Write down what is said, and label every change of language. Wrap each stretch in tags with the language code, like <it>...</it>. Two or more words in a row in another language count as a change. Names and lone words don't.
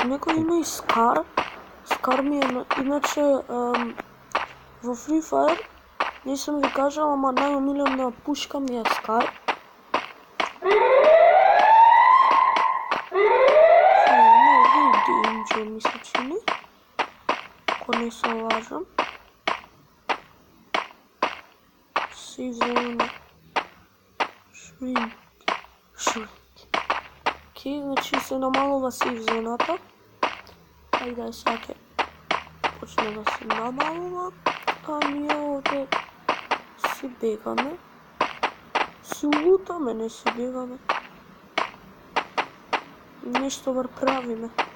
<mk>Некој има и Скар. Скар ми е, иначе, во Free Fire, не сум ви кажала, ама најомилена пушка ми е Скар. ми се чини. Ако не се лажам.</mk> <en>Save zone.</en> <mk>Shrink. Окей, значи се намалува сейф зоната. Ајде сега ќе почне да се намалува. А ние овде си бегаме. Си лутаме, не си бегаме. Нешто бар правиме.</mk>